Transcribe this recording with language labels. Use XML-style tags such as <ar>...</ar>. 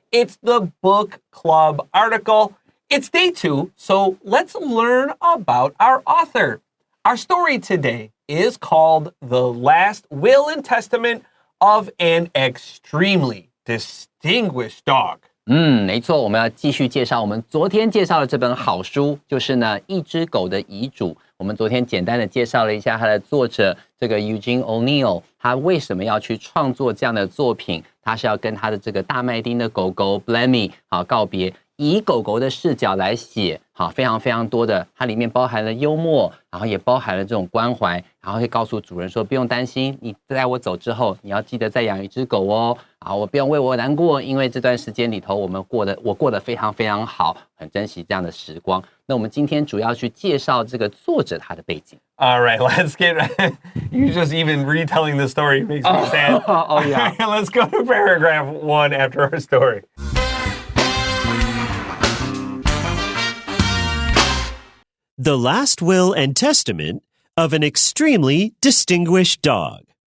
<en>It's the book club article. It's day 2, so let's learn about our author. Our story today is called The Last Will and Testament of an Extremely Distinguished Dog.</en> <zh>没错，我们要继续介绍我们昨天介绍的这本好书，就是呢《一只狗的遗嘱》。我们昨天简单的介绍了一下它的作者这个 Eugene O'Neill， 他为什么要去创作这样的作品？他是要跟他的这个大麦町的狗狗 Blammy 告别，以狗狗的视角来写，非常非常多的，它里面包含了幽默，然后也包含了这种关怀，然后会告诉主人说不用担心，你在我走之后，你要记得再养一只狗哦，我不用为我难过，因为这段时间里头我过得非常非常好，很珍惜这样的时光。那我们今天主要去介绍这个作者他的背景。</zh> <en>All right, let's get you just even retelling the story makes me sad. Oh yeah. Right, let's go to paragraph 1 after our story. The Last Will and Testament of an Extremely Distinguished Dog.</en>